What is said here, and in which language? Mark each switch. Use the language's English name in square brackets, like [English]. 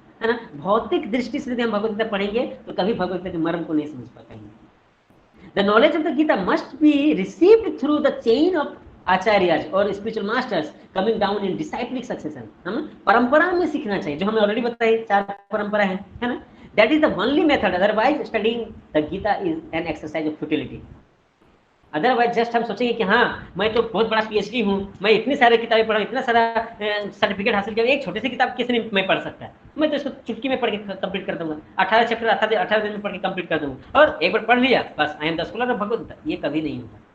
[Hindi] है ना, भौतिक दृष्टि से यदि हम भगवत गीता पढ़ेंगे तो कभी भगवत गीता के मर्म को नहीं समझ पाएंगे। [English] The knowledge of the Gita must be received through the chain of acharyas और spiritual masters coming down in disciplic succession. [Hindi] हम परंपरा में सीखना चाहिए, जो हमें ऑलरेडी बताई 4 परंपरा है ना। [English] That is the only method, otherwise studying the Gita is an exercise of futility. [Hindi] Otherwise just हम सोचेंगे कि हाँ मैं तो बहुत बड़ा पीएचडी हूँ, मैं इतनी सारी किताबें पढ़ा, इतना सारा सर्टिफिकेट हासिल किया, एक छोटी सी किताब किसी ने मैं पढ़ सकता है, मैं तो इसको चुटकी में पढ़ के कंप्लीट कर दूंगा, 18 चैप्टर 18 दिन में पढ़ के कंप्लीट कर दूंगा, और एक बार पढ़ लिया बस [English] I am the scholar of Bhagavad Gita. [Hindi] ये कभी नहीं होगा।